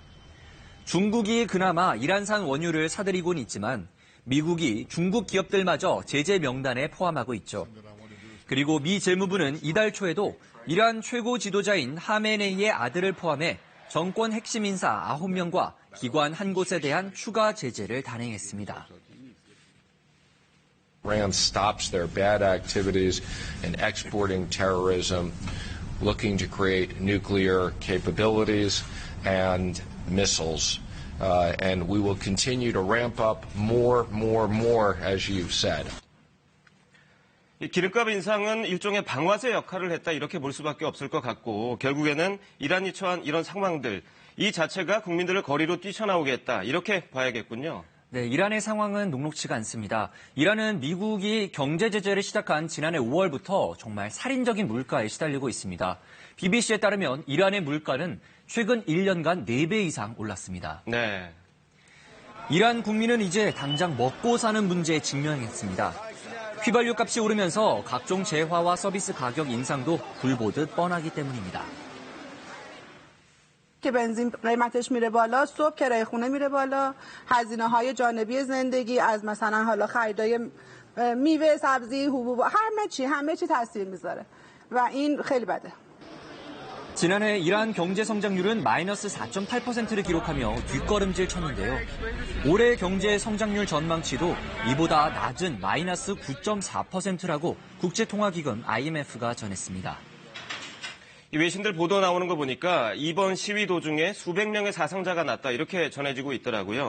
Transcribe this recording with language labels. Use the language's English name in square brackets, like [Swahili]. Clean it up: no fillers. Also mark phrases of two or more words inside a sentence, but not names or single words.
[Korean] 중국이 그나마 이란산 원유를 사들이곤 있지만 미국이 중국 기업들마저 제재 명단에 포함하고 있죠. 그리고 미 재무부는 이달 초에도 이란 최고 지도자인 하메네이의 아들을 포함해 정권 핵심 인사 9명과 기관 한 곳에 대한 추가 제재를 단행했습니다. [English] Iran stops their bad activities in exporting terrorism, looking to create nuclear capabilities and missiles. And we will continue to ramp up more, as you've said. [Korean] 이 기름값 인상은 일종의 방아쇠 역할을 했다, 이렇게 볼 수밖에 없을 것 같고 결국에는 이란이 처한 이런 상황들, 이 자체가 국민들을 거리로 뛰쳐나오게 했다, 이렇게 봐야겠군요. 네, 이란의 상황은 녹록치가 않습니다. 이란은 미국이 경제 제재를 시작한 지난해 5월부터 정말 살인적인 물가에 시달리고 있습니다. BBC에 따르면 이란의 물가는 최근 1년간 4배 이상 올랐습니다. 네. 이란 국민은 이제 당장 먹고 사는 문제에 직면했습니다. 휘발유 값이 오르면서 각종 재화와 서비스 가격 인상도 불보듯 뻔하기 때문입니다. [Persian] که بنزین قیمتش میره بالا، صبح کرایه خونه میره بالا، هزینه‌های جانبی زندگی از مثلا حالا خریدای میوه، سبزی، حبوب، همه چی تاثیر میذاره و این خیلی بده. [Korean] 지난해 이란 경제 성장률은 마이너스 4.8%를 기록하며 뒷걸음질 쳤는데요. 올해 경제 성장률 전망치도 이보다 낮은 마이너스 9.4%라고 국제통화기금 IMF가 전했습니다. 이 외신들 보도 나오는 거 보니까 이번 시위 도중에 수백 명의 사상자가 났다 이렇게 전해지고 있더라고요.